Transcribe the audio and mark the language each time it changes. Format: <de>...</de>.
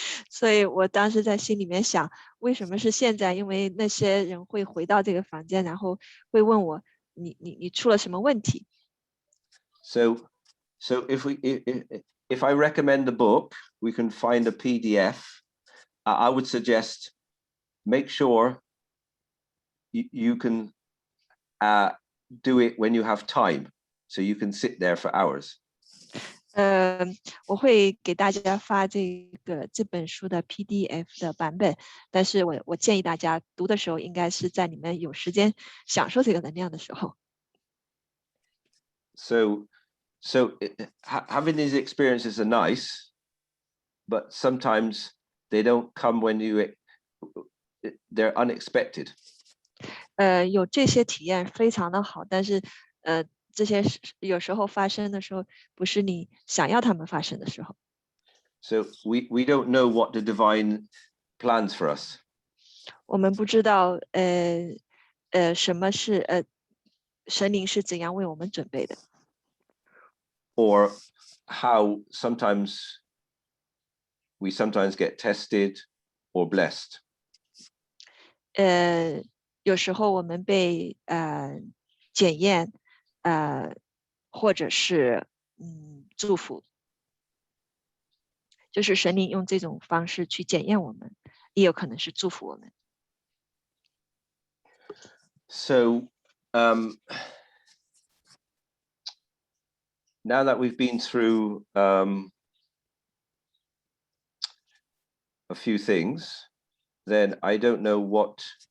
<zh>所以我当时在心里面想，为什么是现在？因为那些人会回到这个房间，然后会问我，你出了什么问题？</zh> <en>So if I recommend a book, we can find a PDF. I would suggest make sure you can do it when you have time, so you can sit there for hours.</en> <zh>我会给大家发这本书的 PDF 的版本，但是我建议大家读的时候，应该是在你们有时间享受这个能量的时候。</zh> <en>So having these experiences are nice, but sometimes they don't come when they're unexpected.</en> <zh>有这些体验非常的好，但是这些有时候发生的时候，不是你想要他们发生的时候。</zh> <en>So we don't know what the divine plans for us.</en> <zh>我们不知道什么是神灵是怎样为我们准备的。</zh> <en>Or how we sometimes get tested or blessed.</en> <zh>有时候我们被检验或者是祝福，就是神灵用这种方式去检验我们，也有可能是祝福我们。</zh> <en>So now that we've been through a few things, then I don't know what.</en>